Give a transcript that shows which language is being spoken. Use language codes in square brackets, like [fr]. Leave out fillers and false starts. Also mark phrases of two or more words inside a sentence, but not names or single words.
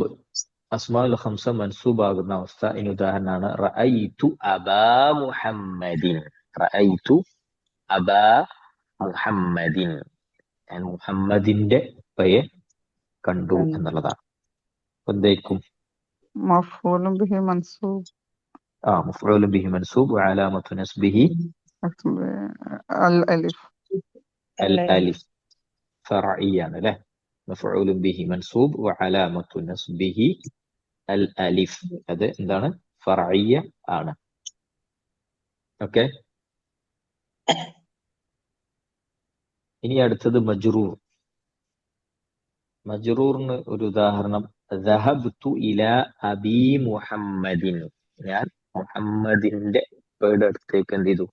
[ar] الأسماء الخمسة [ml] മൻസൂബ് ആകുന്ന അവസ്ഥ ഇനി ഉദാഹരണമാണ് [ar] رأيت أبا محمد. رأيت أبا محمد, [ml] ഞാൻ മുഹമ്മദിന്റെ പയെ കണ്ടു എന്നുള്ളതാണ്. എന്തായിരിക്കും? [ar] مفعول به منصوب مفعول به منصوب وعلامة نصبه الألف الألف. فرعيا له مفعول به منصوب وعلامة نصبه الألف. [ml] هذا എന്താണ്? ഫറഇയ ആണ്. ഓക്കെ, ഇനി അടുത്തത് മജ്റൂർ. മജ്റൂറിന് ഒരു ഉദാഹരണം [ar] ذهبت إلى أبي محمد. [ml] ഞാൻ മുഹമ്മദിന്റെ ഉപ്പയുടെ അടുത്തേക്ക് എന്ത് ചെയ്തു?